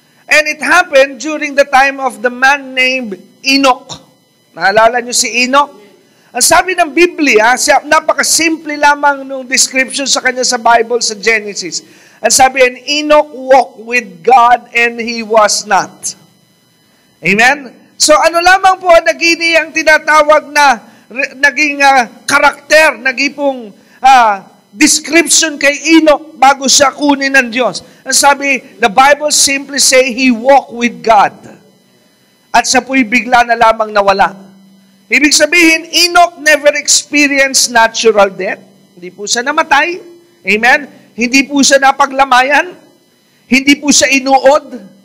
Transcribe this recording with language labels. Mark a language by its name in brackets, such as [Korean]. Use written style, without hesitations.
[English] And it happened during the time of the man named Enoch. [Filipino] Naalala niyo si Enoch? Ang sabi ng Biblia, napakasimple lamang nung description sa kanya sa Bible sa Genesis. Ang sabi, [English] and Enoch walked with God and he was not. Amen? [Filipino] So ano lamang po naging ang tinatawag na naging karakter, naging pong description kay Enoch bago siya kunin ng Diyos. Ang sabi, [English] the Bible simply say he walked with God. [Filipino] At siya po'y bigla na lamang nawala. Ibig sabihin, [English] Enoch never experienced natural death. [Filipino] Hindi po siya namatay. Amen? Hindi po siya napaglamayan. Hindi po siya inuod.